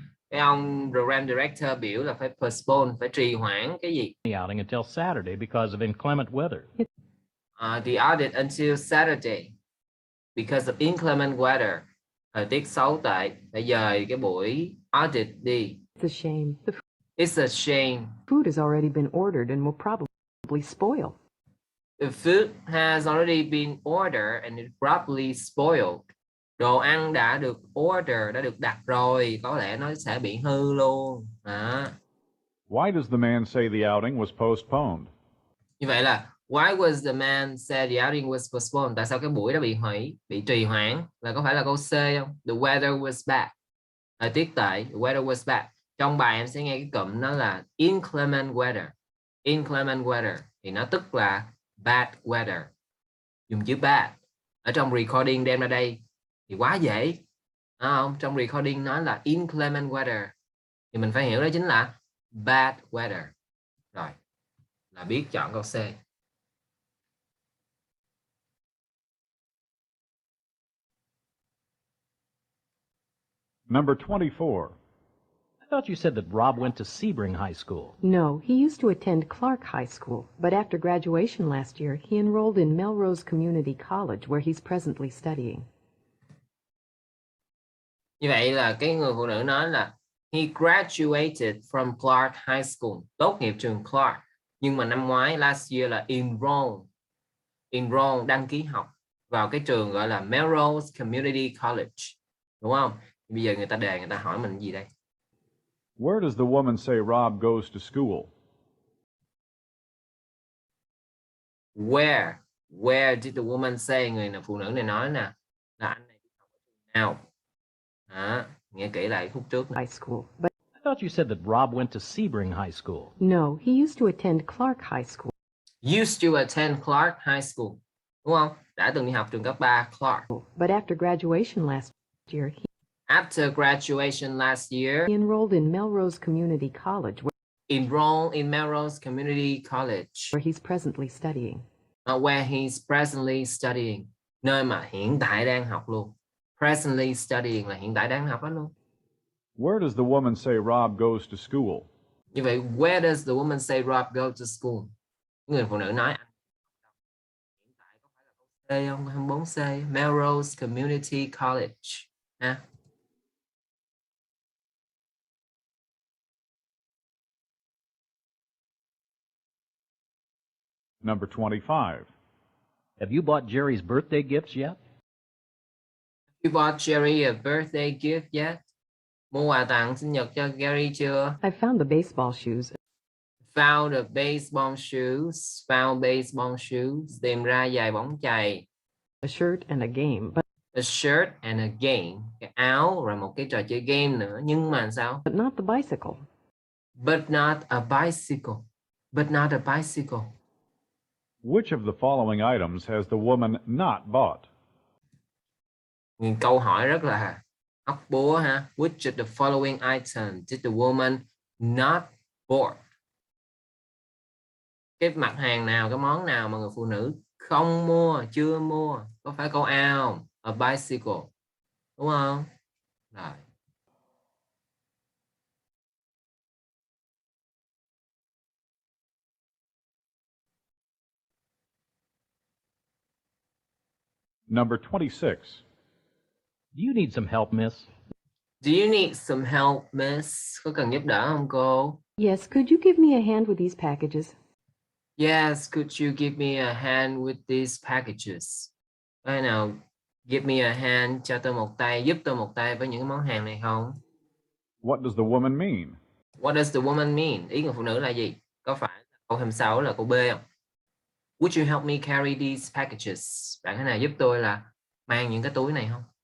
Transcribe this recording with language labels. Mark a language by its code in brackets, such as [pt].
[vi] Cái ông program director biểu là phải postpone, phải trì hoãn cái gì? [en] the outing until Saturday because of inclement weather. The audit until Saturday because of inclement weather. [vi] Thời tiết xấu tệ, phải dời cái buổi audit đi. [en] It's a shame. It's a shame. Food has already been ordered and will probably spoil. The food has already been ordered and it probably spoiled. [vi] Đồ ăn đã được order, đã được đặt rồi, có lẽ nó sẽ bị hư luôn. [en] Why does the man say the outing was postponed? [vi] Như vậy là [en] why was the man said the outing was postponed? [vi] Tại sao cái buổi đó bị hủy, bị trì hoãn? Là có phải là câu C không? [en] The weather was bad. [vi] Thời tiết tệ, [en] the weather was bad. [vi] Trong bài em sẽ nghe cái cụm nó là inclement weather. Inclement weather thì nó tức là bad weather. Dùng chữ bad. Ở trong recording đem ra đây thì quá dễ. Không? Trong recording nói là inclement weather. Thì mình phải hiểu đó chính là bad weather. Rồi. Là biết chọn câu C. [en] Number 24. I thought you said that Rob went to Sebring High School. No, he used to attend Clark High School, but after graduation last year, he enrolled in Melrose Community College, where he's presently studying. [vi] Như vậy là cái người phụ nữ nói là [en] he graduated from Clark High School, [vi] tốt nghiệp trường Clark. Nhưng mà năm ngoái, [en] last year [vi] là enroll, đăng ký học vào cái trường gọi là Melrose Community College. Đúng không? Bây giờ người ta hỏi mình gì đây? [en] Where does the woman say Rob goes to school? Where did the woman say? [vi] Người phụ nữ này nói nè là anh này đi học ở trường nào? Nghe kỹ lại khúc trước. [en] High school, but I thought you said that Rob went to Sebring High School. no, he used to attend Clark High School. Used to attend Clark High School. [vi] Đúng không? Đã từng đi học trường cấp 3 Clark. [en] But after graduation last year, After graduation last year, he enrolled in Melrose Community College, enrolled in Melrose Community College, where he's presently studying. Where he's presently studying, [vi] nơi mà hiện tại đang học luôn. [en] Presently studying [vi] là hiện tại đang học đó luôn. [en] Where does the woman say Rob goes to school? [vi] Như vậy, [en] where does the woman say Rob go to school? [vi] Người phụ nữ nói hiện tại có phải là câu C không? [en] 24C, Melrose Community College. Ha? Number 25. Have you bought Jerry's birthday gifts yet? You bought Jerry a birthday gift yet? [vi] Mua quà tặng sinh nhật cho Gary chưa? [en] I found the baseball shoes. Found a baseball shoes. Found baseball shoes. [vi] Tìm ra giày bóng chày. [en] A shirt and a game, but A shirt and a game. [vi] Cái áo rồi một cái trò chơi game nữa. Nhưng mà sao? [en] not the bicycle. But not a bicycle. But not a bicycle. Which of the following items has the woman not bought? [vi] Câu hỏi rất là óc búa ha. [en] Which of the following items did the woman not bought? [vi] Cái mặt hàng nào, cái món nào mà người phụ nữ không mua, chưa mua? Có phải câu A không? [en] A bicycle. [vi] Đúng không? Rồi. [en] Number 26. Do you need some help, miss? Do you need some help, miss? [vi] Có cần giúp đỡ không cô? [en] Yes, could you give me a hand with these packages? Yes, could you give me a hand with these packages? [vi] Cái nào [en] give me a hand, [vi] cho tôi một tay, giúp tôi một tay với những món hàng này không? [en] What does the woman mean? What does the woman mean? [vi] Ý người phụ nữ là gì? Có phải câu 26 là câu B không? [en] Would you help me carry these packages? [vi] Bạn có nào giúp tôi là mang những cái túi này không?